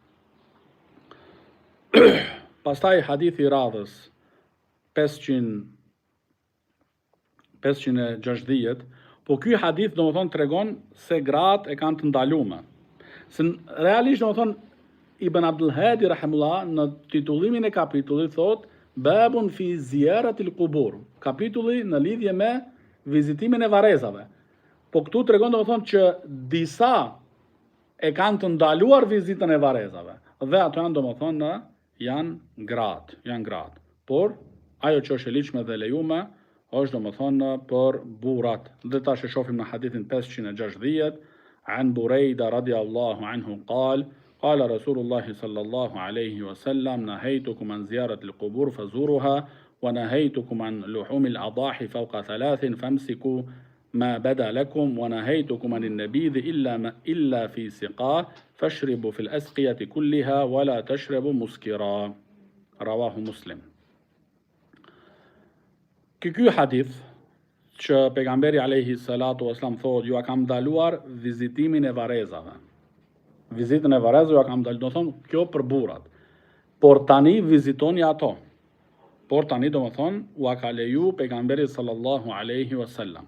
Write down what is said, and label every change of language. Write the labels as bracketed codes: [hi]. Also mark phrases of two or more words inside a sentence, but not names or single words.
[sq] Pastaj hadithi i radhës 560, po ky hadith domethën tregon se gratë e kanë të ndaluara. Se realisht domethën Ibn Abdul Hadi rahimullah në titullimin e kapitullit thot [ar] باب في زيارة القبور, [sq] kapitulli në lidhje me vizitimin e varezave. Po këtu tregon domethën që disa e kanë të ndaluar vizitën e varezave dhe ato janë domethën janë gratë. Por ajo që është e ligjshme dhe lejume është domethën për burrat. Dhe tash e shohim në hadithin 560 [ar] عن بريدة رضي الله عنه قال قال رسول الله صلى الله عليه وسلم نهيتكم عن زيارة القبور فزوروها ونهيتكم عن لحوم الأضاحي فوق 3 فأمسكوا ما بدا لكم ونهيتكم عن النبيذ إلا في سقاه فاشربوا في الأسقية كلها ولا تشربوا مسكرا. رواه مسلم. [sq] Ky hadith që pejgamberi [ar] عليه الصلاة والسلام [sq] thotë ju a kam ndaluar vizitimin e varezave. Vizitën e varezave ju a kam ndaluar, do thonë kjo për burrat. Por tani vizitoni ato. Por tani domethën u a ka leju pejgamberi [ar] صلى الله عليه وسلم.